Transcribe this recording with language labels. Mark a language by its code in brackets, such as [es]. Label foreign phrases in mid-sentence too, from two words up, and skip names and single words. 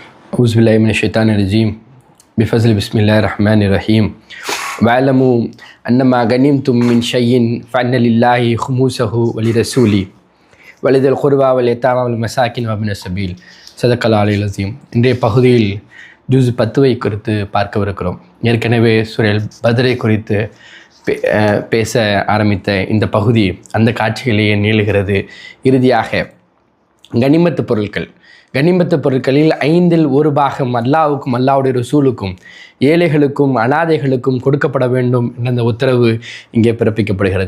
[ar] أعوذ بالله من الشيطان الرجيم بفضل بسم الله الرحمن الرحيم واعلموا أنما غنمتم من شيء فأن لله خمسه ولرسوله ولذي القربى واليتامى والمساكين وابن السبيل صدق الله العلي العظيم. [ta] இன்றைய பகுதியில் ஜூஸ் 10 குறித்து பார்க்கவிருக்கிறோம். ஏற்கனவே சூரல் பத்ரை குறித்து பேச ஆரம்பித்த இந்த பகுதி அந்த காட்சிகளையே நீளுகிறது. இறுதியாக கனிமத்து பொருட்களில் 1/5 பாகம் அல்லாவுக்கும் அல்லாவுடைய ரசூலுக்கும் ஏழைகளுக்கும் அனாதைகளுக்கும் கொடுக்கப்பட வேண்டும் என்ற அந்த உத்தரவு இங்கே பிறப்பிக்கப்படுகிறது.